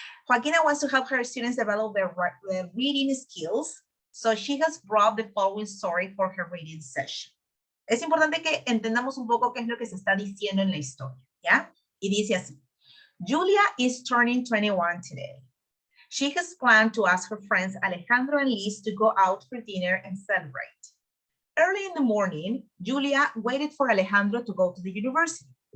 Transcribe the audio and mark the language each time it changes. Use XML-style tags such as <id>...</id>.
<en>Joaquina wants to help her students develop their reading skills, so she has brought the following story for her reading session.</en> <es>Es importante que entendamos un poco qué es lo que se está diciendo en la historia, ¿ya? Y dice así,</es> <en>Julia is turning 21 today. She has planned to ask her friends Alejandro and Liz to go out for dinner and celebrate. Early in the morning, Julia waited for Alejandro to go to the university.</en>